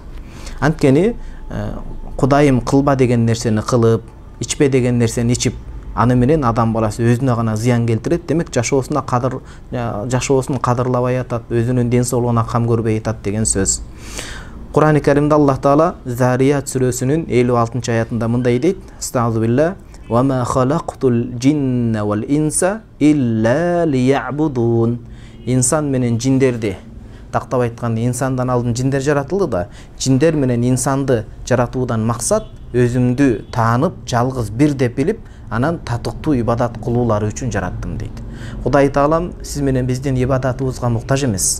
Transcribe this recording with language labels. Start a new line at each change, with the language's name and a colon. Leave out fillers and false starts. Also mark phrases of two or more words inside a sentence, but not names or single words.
Kyrgyz: Анткени Кудайым кылба деген нерсени кылып, ичпе деген нерсени ичип, аны менен адам баласы өзүнө гана зыян келтирет. Демек, жашоосун кадырлабай атат, өзүнүн ден соолугуна кам көрбөй атат деген сөз. Кур'ан-ы Каримде Аллах Таала Зарият сүрөсүнүн 56-аятында мындай дейт:
Arabic: أستغفر الله وما خلقت الجن والإنس إلا ليعبدون.
Kyrgyz: İnsan менен жиндерди, тактап айтканда, инсандан алдын жиндер жаратылды да, жиндер менен инсанды жаратуудан максат өзүмдү таанып, жалгыз бир деп билип, анан татыктуу ибадат кылуулары үчүн жараттым дейт. Кудай Таалам сиз менен биздин ибадатыбызга муктаж эмес.